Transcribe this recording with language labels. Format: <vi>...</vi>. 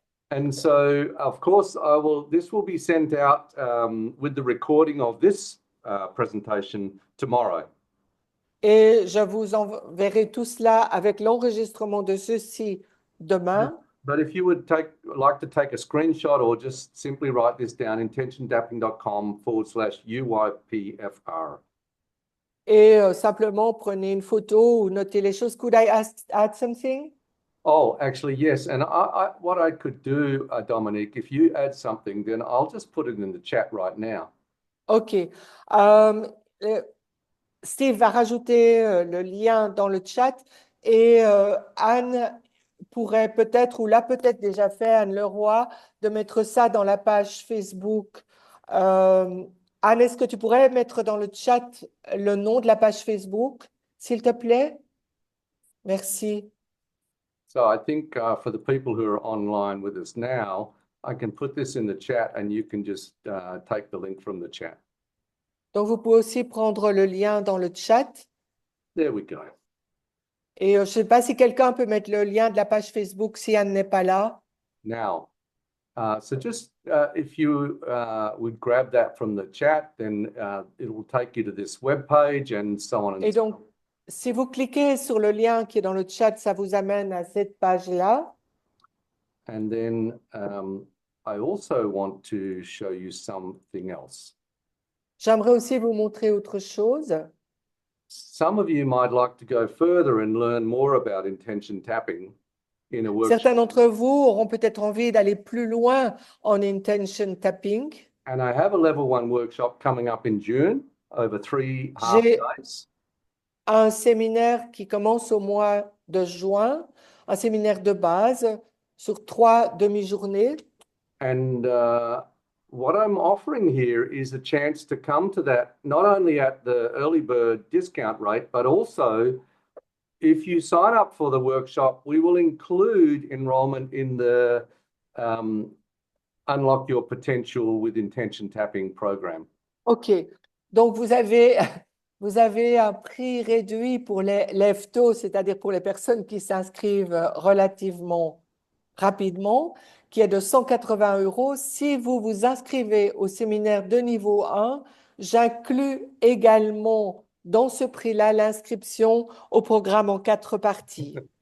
<en>And so, of course, this will be sent out with the recording of this presentation tomorrow.</en> <fr>Et je vous enverrai tout cela avec l'enregistrement de ceci demain.</fr> <en>But if you would like to take a screenshot or just simply write this down, intentiontapping.com/UYPFR.</en> <fr>Et simplement prenez une photo ou notez les choses.</fr> <en>Could I add something? Oh, actually, yes. And what I could do, Dominique, if you add something, then I'll just put it in the chat right now. OK.</en> <fr>Steve va rajouter le lien dans le chat et Anne pourrait peut-être, ou l'a peut-être déjà fait, Anne Leroy, de mettre ça dans la page Facebook. Anne, est-ce que tu pourrais mettre dans le chat le nom de la page Facebook, s'il te plaît? Merci.</fr> <en>So I think for the people who are online with us now, I can put this in the chat and you can just take the link from the chat.</en> <fr>Donc, vous pouvez aussi prendre le lien dans le chat.</fr> <en>There we go.</en> <fr>Et je ne sais pas si quelqu'un peut mettre le lien de la page Facebook si Anne n'est pas là.</fr> <en>Now, so just if you would grab that from the chat, then it will take you to this web page and so on and</en> <fr>Et donc, si vous cliquez sur le lien qui est dans le chat, ça vous amène à cette page-là.</fr> <en>on. And then I also want to show you something else.</en> <fr>J'aimerais aussi vous montrer autre chose.</fr> <en>Some of you might like to go further and learn more about intention tapping in a workshop.</en> <fr>Certains d'entre vous auront peut-être envie d'aller plus loin en intention tapping.</fr> <en>And I have a level 1 workshop coming up in June over 3 half</en> <fr>J'ai</fr> <en>days.</en> <fr>un séminaire qui commence au mois de juin, un séminaire de base sur 3 demi-journées.</fr> <en>And what I'm offering here is a chance to come to that, not only at the early bird discount rate, but also if you sign up for the workshop, we will include enrollment in the Unlock Your Potential with Intention Tapping program. OK.</en> <fr>Donc, vous avez un prix réduit pour les lève-tôt, c'est-à-dire pour les personnes qui s'inscrivent relativement rapidement, qui est de 180 €. Si vous vous inscrivez au séminaire de niveau 1, j'inclus également dans ce prix-là l'inscription au programme en 4 parties.</fr>